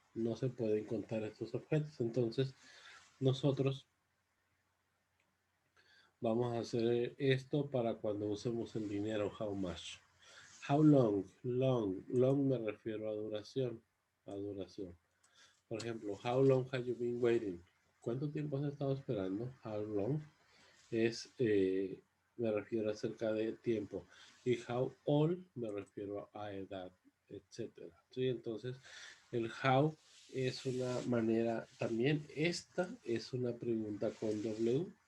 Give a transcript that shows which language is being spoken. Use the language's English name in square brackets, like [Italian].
[Spanish] No se pueden contar estos objetos, entonces nosotros vamos a hacer esto para cuando usemos el dinero, how much. How long, long me refiero a duración, a duración. Por ejemplo, [English] how long have you been waiting? [Spanish] ¿Cuánto tiempo has estado esperando? How long es, me refiero acerca de tiempo. Y how old me refiero a edad, etcétera. ¿Sí? Entonces, el how es una manera, también esta es una pregunta con W.